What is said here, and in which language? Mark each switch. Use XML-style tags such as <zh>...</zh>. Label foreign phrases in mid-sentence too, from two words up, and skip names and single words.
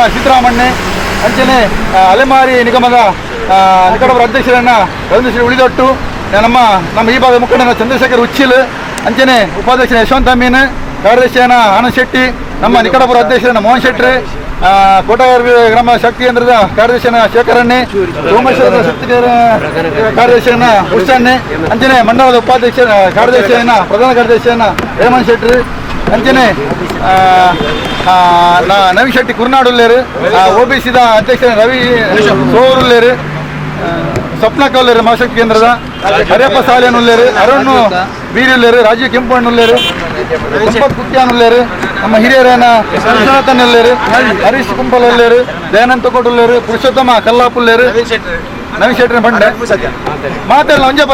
<tcy>ಸಿದ್ದರಾಮಣ್ಣೆ, ಅಂಚನೆ ಅಲೆಮಾರಿ ನಿಗಮದ ನಿಕಟಪರ ಅಧ್ಯಕ್ಷರನ್ನ ರವೀಂದ್ರ ಉಳಿದೊಟ್ಟು, ನಮ್ಮ ಈ ಭಾಗದ ಮುಖಂಡನ ಚಂದ್ರಶೇಖರ್ ಉಚ್ಚಿಲ್, ಅಂಚನೆ ಉಪಾಧ್ಯಕ್ಷನ ಯಶವಂತ ಅಮೀನ್, ಕಾರ್ಯದರ್ಶಿಯನ ಆನಂದ್ ಶೆಟ್ಟಿ, ನಮ್ಮ ನಿಕಟಪುರ ಅಧ್ಯಕ್ಷರನ್ನ ಮೋಹನ್ ಶೆಟ್ಟಿ, ಕೋಟಗಾರ ಗ್ರಾಮ ಶಕ್ತಿ ಕೇಂದ್ರದ ಕಾರ್ಯದರ್ಶಿಯನ ಶೇಖರಣ್ಣೆ, ಸೋಮೇಶ್ವರದ ಶಕ್ತಿ ಕಾರ್ಯದರ್ಶಿಯನ್ನ ಹುಷಾಣ್ಣೆ, ಅಂಚನೆ ಮಂಡಲದ ಉಪಾಧ್ಯಕ್ಷ ಕಾರ್ಯದರ್ಶಿಯನ್ನ ಪ್ರಧಾನ ಕಾರ್ಯದರ್ಶಿಯನ್ನ ರೇಮಂತ್ ಶೆಟ್ಟಿ, ಅಂಚನೆ ನವೀನ್ ಶೆಟ್ಟಿ ಕುರ್ನಾಡುಲ್ಲೇರು, OBCದ ಅಧ್ಯಕ್ಷ ರವಿ ಸೋರುಲ್ಲೇರು, ಸ್ವಪ್ನ ಕೌಲ್ಲೇರು ಮಹಾಶಕ್ತಿ ಕೇಂದ್ರದ, ಹರಿಯಪ್ಪ ಸಾಲೇನುಲ್ಲೇರು, ಅರುಣ್ ಬೀರುಲ್ಲೇರು, ರಾಜೀವ್ ಕೆಂಪಣ್ಣುಲ್ಲೇರು, ಸಂಪತ್ ಕುತ್ಯಾನುಲ್ಲೇರು, ನಮ್ಮ ಹಿರಿಯರೇನ ವಿಶ್ವನಾಥನ್ನುಲ್ಲೇರು, ಹರೀಶ್ ಕುಂಪಲುಲ್ಲೇರು, ದಯಾನಂದ ತೊಕೊಟುಲ್ಲೇರು, ಪುರುಷೋತ್ತಮ ಕಲ್ಲಾಪುಲ್ಲೇರು, ನವೀನ್ ಶೆಟ್ಟಿ ಬಂಡೆ ಮಾತಾಡಲ್ಲ ಒಂಜಪ್ಪ</tcy>